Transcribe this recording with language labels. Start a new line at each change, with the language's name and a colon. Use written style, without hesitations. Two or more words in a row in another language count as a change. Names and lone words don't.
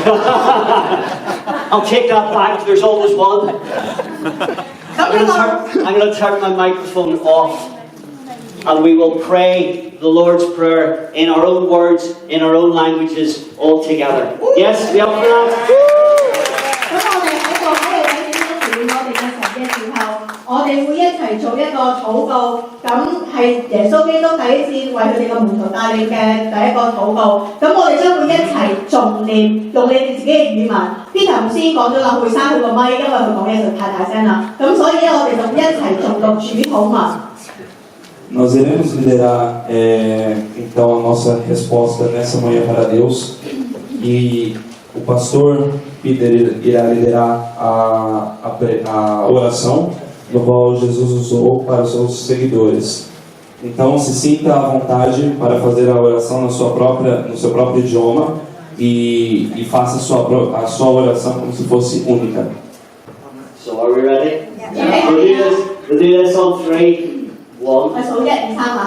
English: I'll take that back, there's always one. I'm going to turn my microphone off, and we will pray the Lord's Prayer in our own words, in our own languages, all together. Yes, we up for that?
Cantonese: 咁我哋喺個喺度睇點樣調我哋嘅神嘅時候，我哋會一齊做一個禱告。咁係耶穌基督第一次為佢哋嘅門徒帶領嘅第一個禱告。咁我哋將會一齊重念，用你哋自己嘅語文。Peter 頭先講咗啦，會閂佢個咪，因為佢講嘢就太大聲啦。咁所以咧，我哋就一齊重讀主禱文。
Portuguese: Nós iremos liderar então a nossa resposta nessa manhã para Deus, e o pastor Peter irá liderar a oração no qual Jesus usou para os seus seguidores. Então se sinta à vontade para fazer a oração no seu próprio idioma e faça a sua oração como se fosse única.
English: So are we ready? Yeah. We'll do this on 3. 1,
Cantonese: 我數1、2、3下。